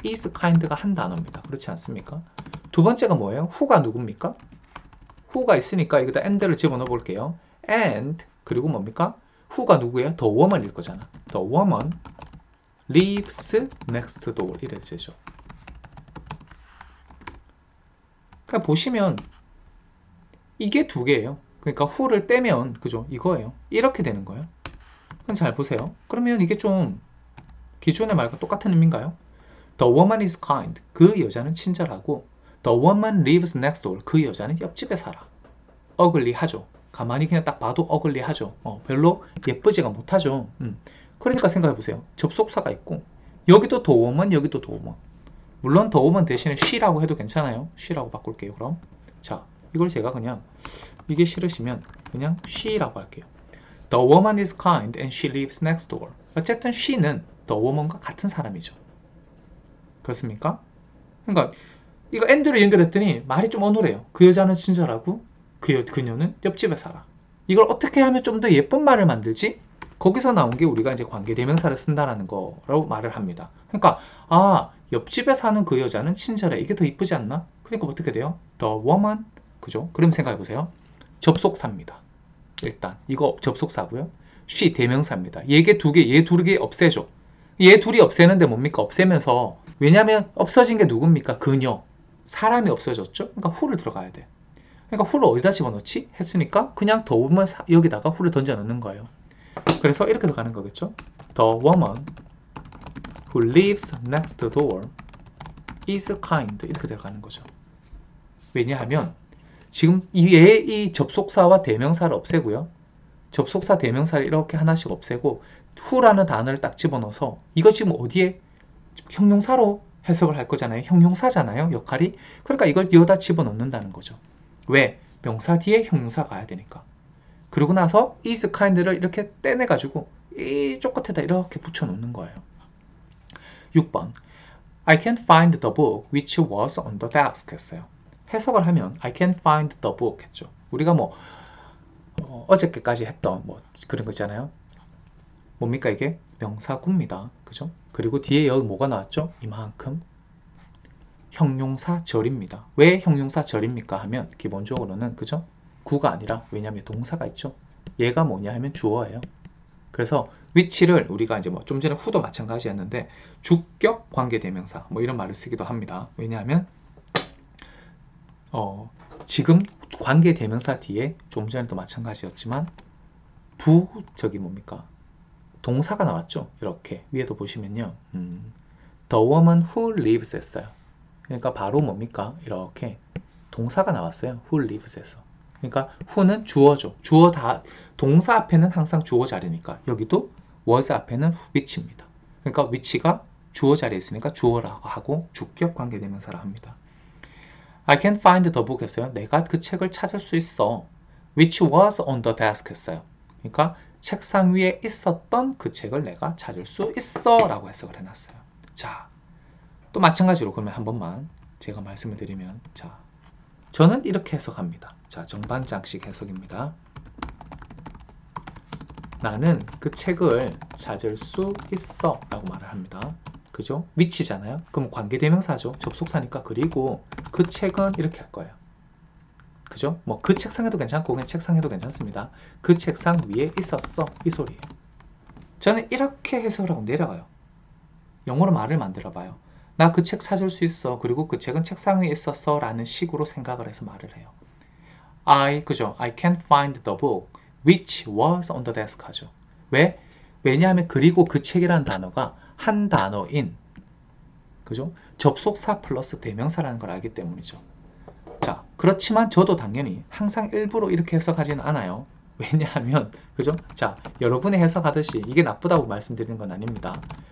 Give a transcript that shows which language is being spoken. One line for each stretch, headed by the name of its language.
Korean: is kind가 한 단어입니다. 그렇지 않습니까? 두 번째가 뭐예요? who가 누굽니까? who가 있으니까 여기다 and를 집어넣어 볼게요. and 그리고 뭡니까? who가 누구예요?
English: The woman
Korean: 일 거잖아.
English: The woman lives next door
Korean: 이래 되죠. 그러니까 보시면 이게 두 개예요. 그러니까 who를 떼면 그죠? 이거예요. 이렇게 되는 거예요. 그럼 잘 보세요. 그러면 이게 좀 기존의 말과 똑같은 의미인가요?
English: The woman is kind.
Korean: 그 여자는 친절하고
English: The woman lives next door.
Korean: 그 여자는 옆집에 살아. ugly 하죠. 가만히 그냥 딱 봐도 ugly 하죠. 별로 예쁘지가 못하죠. 그러니까 생각해보세요. 접속사가 있고 여기도 the woman, 여기도 the woman. 물론 the woman 대신에 she라고 해도 괜찮아요. she라고 바꿀게요. 그럼 자, 이걸 제가 그냥 이게 싫으시면 그냥 she라고 할게요.
English: The woman is kind and she lives next door.
Korean: 어쨌든 she는 the woman과 같은 사람이죠. 그렇습니까? 그러니까 이거 and로 연결했더니 말이 좀 어눌해요. 그 여자는 친절하고 그녀는 옆집에 살아. 이걸 어떻게 하면 좀 더 예쁜 말을 만들지? 거기서 나온 게 우리가 이제 관계대명사를 쓴다라는 거라고 말을 합니다. 그러니까 옆집에 사는 그 여자는 친절해. 이게 더 이쁘지 않나? 그러니까 어떻게 돼요?
English: The woman,
Korean: 그죠? 그럼 생각해보세요. 접속사입니다. 일단 이거 접속사고요. she 대명사입니다. 얘 두 개 없애죠. 얘 둘이 없애는데 뭡니까? 없애면서 왜냐면 없어진 게 누굽니까? 그녀. 사람이 없어졌죠? 그러니까 who를 들어가야 돼. 그러니까 who를 어디다 집어넣지? 했으니까 그냥 the woman 여기다가 who를 던져 넣는 거예요. 그래서 이렇게 들어가는 거겠죠?
English: The woman who lives next door is kind.
Korean: 이렇게 들어가는 거죠. 왜냐하면 지금 이 접속사와 대명사를 없애고요. 접속사 대명사를 이렇게 하나씩 없애고 who라는 단어를 딱 집어넣어서 이거 지금 어디에 형용사로 해석을 할 거잖아요. 형용사잖아요. 역할이. 그러니까 이걸 여기다 집어넣는다는 거죠. 왜? 명사 뒤에 형용사 가야 되니까. 그러고 나서 is kind를 이렇게 떼내가지고 이쪽 끝에다 이렇게 붙여놓는 거예요.
English: 6번 I can't find the book which was on the desk
Korean: 했어요. 해석을 하면
English: I can't find the book
Korean: 했죠. 우리가 뭐 어저께까지 했던 뭐 그런 거 있잖아요. 뭡니까 이게? 명사구입니다. 그죠? 그리고 뒤에 여기 뭐가 나왔죠? 이만큼 형용사절입니다. 왜 형용사절입니까? 하면 기본적으로는 그죠? 구가 아니라 왜냐하면 동사가 있죠. 얘가 뭐냐 하면 주어예요. 그래서 which를 우리가 이제 뭐 좀 전에 who도 마찬가지였는데 주격 관계대명사 뭐 이런 말을 쓰기도 합니다. 왜냐하면 지금 관계 대명사 뒤에 좀 전에도 마찬가지였지만 저기 뭡니까? 동사가 나왔죠. 이렇게 위에도 보시면요.
English: The woman who lives
Korean: 했어요. 그러니까 바로 뭡니까? 이렇게 동사가 나왔어요.
English: who lives에서.
Korean: 그러니까 who는 주어죠. 동사 앞에는 항상 주어 자리니까 여기도 was 앞에는 which입니다. 그러니까 which가 주어 자리에 있으니까 주어라고 하고 주격 관계대명사라 합니다.
English: I can find the book
Korean: 했어요. 내가 그 책을 찾을 수 있어.
English: which was on the desk
Korean: 했어요. 그러니까 책상 위에 있었던 그 책을 내가 찾을 수 있어 라고 해석을 해놨어요. 자, 또 마찬가지로 그러면 한 번만 제가 말씀을 드리면, 자, 저는 이렇게 해석합니다. 자, 정반장식 해석입니다. 나는 그 책을 찾을 수 있어 라고 말을 합니다. 그죠? which잖아요. 그럼 관계대명사죠. 접속사니까. 그리고 그 책은 이렇게 할 거예요. 그죠? 뭐 그 책상에도 괜찮고 그냥 책상에도 괜찮습니다. 그 책상 위에 있었어. 이 소리예요. 저는 이렇게 해석을 하고 내려가요. 영어로 말을 만들어 봐요. 나 그 책 찾을 수 있어. 그리고 그 책은 책상 위에 있었어 라는 식으로 생각을 해서 말을 해요. 그죠?
English: I can't find the book which was on the desk
Korean: 하죠. 왜? 왜냐하면 그리고 그 책이라는 단어가 한 단어인, 그죠? 접속사 플러스 대명사라는 걸 알기 때문이죠. 자, 그렇지만 저도 당연히 항상 일부러 이렇게 해석하지는 않아요. 왜냐하면, 그죠? 자, 여러분이 해석하듯이 이게 나쁘다고 말씀드리는 건 아닙니다.